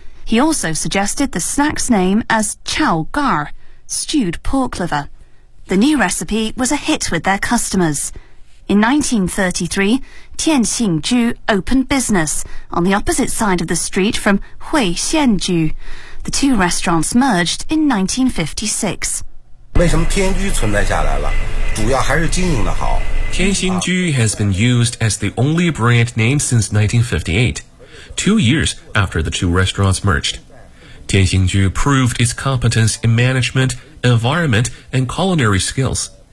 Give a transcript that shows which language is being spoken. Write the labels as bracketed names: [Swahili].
[English] He also suggested the snack's name as Chao Gar, stewed pork liver. The new recipe was a hit with their customers. In 1933, Tian Xingju opened business on the opposite side of the street from Hui Xianju. The two restaurants merged in 1956. [Chinese] 为什么天居存在下来了？主要还是经营的好。 [English] 天兴居 has been used as the only brand name since 1958, 2 years after the two restaurants merged. 天兴居 proved its competence in management, environment, and culinary skills.